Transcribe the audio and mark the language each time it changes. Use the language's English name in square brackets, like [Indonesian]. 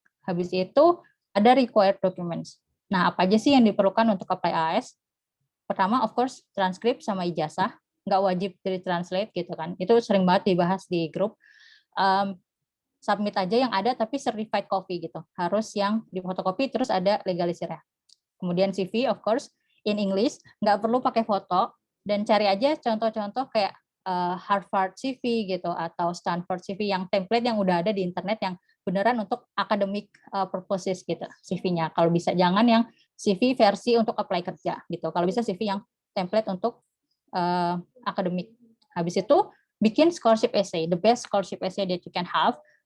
[Indonesian] Habis itu ada required documents. Nah, apa aja sih yang diperlukan untuk apply AS? Pertama, of course, transkrip sama ijazah. Nggak wajib di-translate gitu kan. Itu sering banget dibahas di grup. Submit aja yang ada tapi certified copy gitu. Harus yang difotokopi terus ada legalisirnya. Kemudian CV, [English] of course, in English. [Indonesian] Nggak perlu pakai foto. Dan cari aja contoh-contoh kayak Harvard CV gitu atau Stanford CV yang template yang udah ada di internet yang beneran untuk academic purposes gitu CV-nya. Kalau bisa jangan yang CV versi untuk apply kerja gitu. Kalau bisa CV yang template untuk academic. Habis itu bikin scholarship essay, [English] the best scholarship essay that you can have.